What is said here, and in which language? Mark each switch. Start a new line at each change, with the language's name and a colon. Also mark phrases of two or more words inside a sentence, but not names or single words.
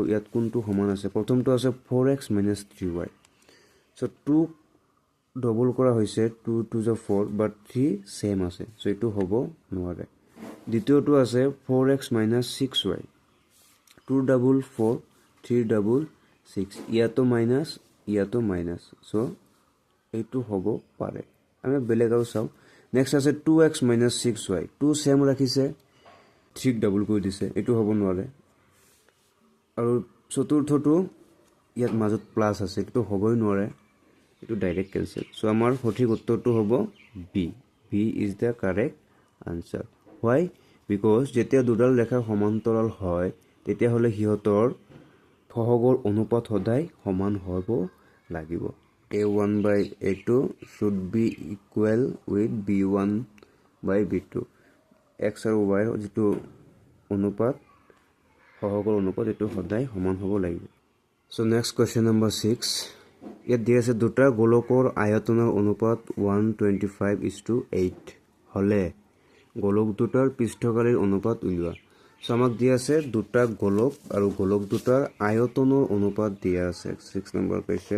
Assamese: ইয়াত কোনটো সমান আছে প্ৰথমটো আছে 4x - 3y সো 2 ডবল কৰা হৈছে 2 2 * 4 বাট 3 সেম আছে সো এটো হ'ব নোৱাৰে দ্বিতীয়টো আছে 4x - 6y 2 ডাবল 4 3 ডাবল 6 ইয়াতো মাইনাস ইয়াতো মাইনাস সো এইটো হ'ব পাৰে আমি বেলেগ আৰু চাও নেক্সট আছে 2x - 6y 2 সেম ৰাখিছে 3 ডাবল কৰি দিছে এটো হ'ব নোৱাৰে আৰু চতুৰ্থটো ইয়াত মাজত প্লাস আছে এটো হ'বই নোৱাৰে এটো
English: direct cancel
Assamese: সো আমাৰ সঠিক উত্তৰটো হ'ব
English: b b is the correct answer why because
Assamese: যেতিয়া দুডাল ৰেখা সমান্তৰাল হয় তেতিয়া হলে হিহতৰ সহগৰ অনুপাত সদায় সমান হ'ব লাগিব
English: a1/a2 should be equal with b1/b2
Assamese: x আৰু y যেটো অনুপাত সহগৰ অনুপাত এটো সদায় সমান হ'ব লাগিব
English: So next question number 6.
Assamese: ইয়াত দিয়া আছে দুটা গোলকৰ আয়তনৰ অনুপাত 125:8 হলে গোলক দুটাৰ পৃষ্ঠকালীৰ অনুপাত উলিওৱা। So আমাক দিয়া আছে দুটা গোলক আৰু গোলক দুটাৰ আয়তনৰ অনুপাত দিয়া আছে 6 নম্বৰ question.